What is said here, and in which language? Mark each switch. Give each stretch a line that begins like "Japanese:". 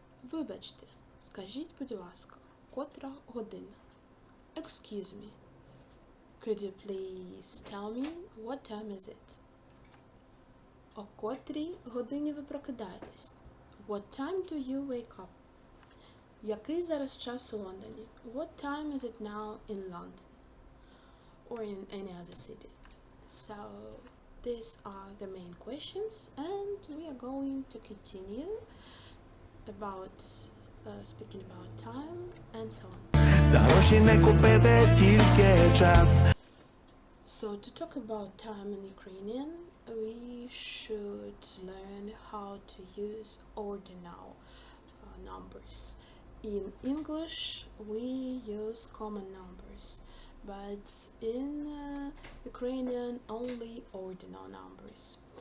Ukrainian: Вибачте, скажіть, будь ласка, котра година?
English: Excuse me. Could you please tell me what time is it?
Ukrainian: О котрій годині ви прокидаєтесь?
English: What time do you wake up?
Ukrainian: Який зараз час у Лондоні?
English: What time is it now in London? Or in any other city? So, these are the main questions, and we are going to continue about speaking about time and so on.
Ukrainian: За гроші не купити тільки час.
English: So, to talk about time in Ukrainian, we should learn how to use ordinal numbers. In English, we use common numbers, but in Ukrainian, only ordinal numbers.